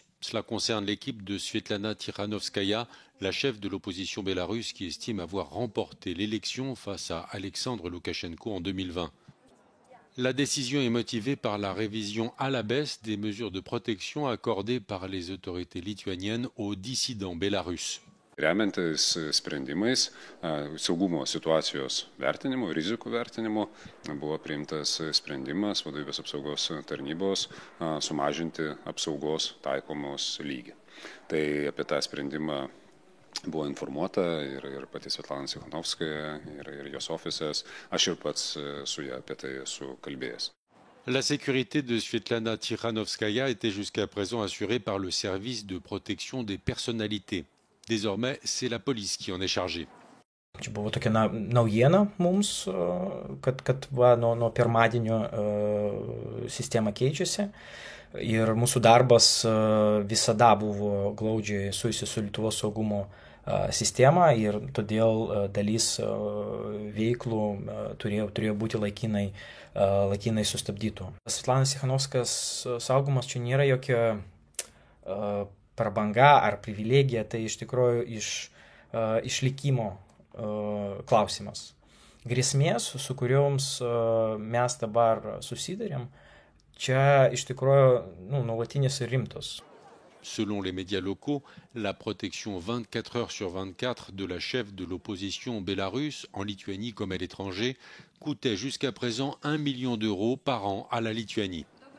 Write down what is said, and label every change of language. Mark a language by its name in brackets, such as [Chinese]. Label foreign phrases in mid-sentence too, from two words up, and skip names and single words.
[French] Cela concerne l'équipe de Svetlana Tikhanovskaya, la chef de l'opposition bélarusse qui estime avoir remporté l'élection face à Alexandre Loukachenko en 2020. La décision est motivée par la révision à la baisse des mesures de protection accordées par les autorités lituaniennes aux dissidents bélarusses. [Lithuanian] Remiantis sprendimais, saugumo situacijos vertinimu, rizikų vertinimu, buvo priimtas sprendimas vadovybės apsaugos tarnybos sumažinti apsaugos taikomos lygį. Tai apie tą sprendimą buvo informuota ir pati Svetlana Tikhanovskaja, ir jos ofisas. Aš ir pats su ja apie tai esu kalbėjęs. [French] La sécurité de Svetlana Tikhanovskaya était jusqu'à présent assurée par le service de protection des personnalités. Désormais, c'est la police qui en est chargée. [Lithuanian] Čia buvo tokia naujiena mums, kad nuo pirmadienio sistema keičiasi ir mūsų darbas visada buvo glaudžiai susijusi su Lietuvos saugumo sistema ir todėl dalis veiklų turėjo būti laikinai sustabdytų. Svetlanos Tikhanovskajos saugumas čia nėra jokia prabanga ar privilegija, tai iš tikrųjų išlikimo klausimas. Grėsmės, su kurioms mes dabar susidarėm, čia iš tikrųjų nuolatinės ir rimtos. [French] Selon les médias locaux, la protection 24 heures sur 24 de la chef de l'opposition bélarusse, en Lituanie comme à l'étranger, coûtait jusqu'à présent 1 million d'euros par an à la Lituanie.